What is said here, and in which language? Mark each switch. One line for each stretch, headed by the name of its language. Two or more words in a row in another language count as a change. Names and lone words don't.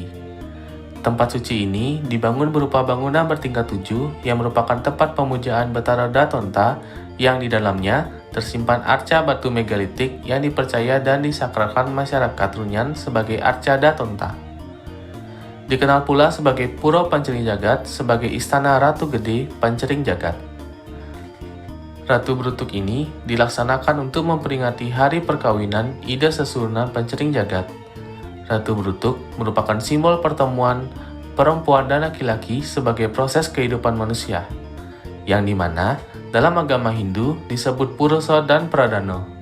Indonesian: Tempat suci ini dibangun berupa bangunan bertingkat 7 yang merupakan tempat pemujaan Betara Datonta yang di dalamnya tersimpan arca batu megalitik yang dipercaya dan disakralkan masyarakat Trunyan sebagai arca Datonta. Dikenal pula sebagai Pura Pancering Jagat sebagai istana Ratu Gede Pancering Jagat. Ratu Brutuk ini dilaksanakan untuk memperingati hari perkawinan Ida Sesurna Pancering Jagat. Ratu Brutuk merupakan simbol pertemuan perempuan dan laki-laki sebagai proses kehidupan manusia, yang dimana dalam agama Hindu disebut Purusa dan Pradana.